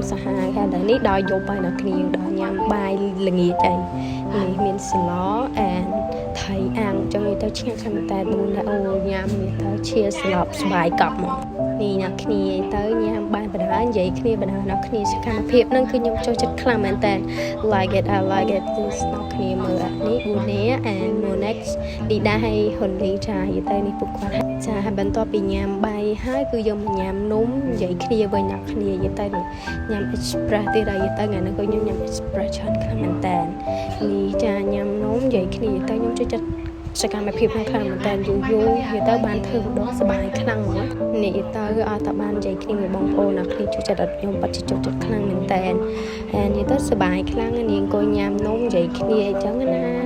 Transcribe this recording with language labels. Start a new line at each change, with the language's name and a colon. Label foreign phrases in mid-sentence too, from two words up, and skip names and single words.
Khmer: សាហាវហើយដល់នេះដល់យប់ហើយអ្នកគ្នាដល់ញ៉ាំបាយល្ងាចអីនេះមានស្លថៃអាំងចឹងទៅឆ្ងាញ់ចាំតែ4នាក់អូញ៉ាំនេះទៅឈៀស្លាប់ស្បាយកប់មកនេះអ្នកគ្នាទៅញ៉ាំបានបណ្ដា និយាយគ្នាបណ្ដាអ្នកគ្នាសកម្មភាពហ្នឹងគឺខ្ញុំចូលចិត្តខ្លាំងមែនតើ
English: like it I like it
Khmer: អ្នកគ្នាមើលនេះ4នាក់ and Monex ឌីដា ហើយហ៊ុនលីចាយទៅនេះពួកគាត់ចាបន្ទាប់ពីញ៉ាំបាយហើយគឺយើងមកញ៉ាំនំនិយាយគ្នាវិញអ្នកគ្នាយទៅញ៉ាំ express ទៀតហើយទៅថ្ងៃហ្នឹងក៏ខ្ញុំញ៉ាំ express ច្រើនខ្លាំងមែនតើនេះចាញ៉ាំនំនិយាយគ្នាទៅខ្ញុំចូលចិត្តសកម្មភាពខាងខាងមែនតើយូរវាទៅបានធ្វើម្ដងសប្បាយខ្លាំងហ្មងនេះទៅអត់តែបាននិយាយគ្នាមួយបងប្អូនអ្នកគ្នាជួយចិត្តអត់ខ្ញុំបាត់ជួយចិត្តខ្លាំងមែនតើហើយនិយាយទៅសប្បាយខ្លាំងនាងអង្គុយញ៉ាំនំនិយាយគ្នាអញ្ចឹងណា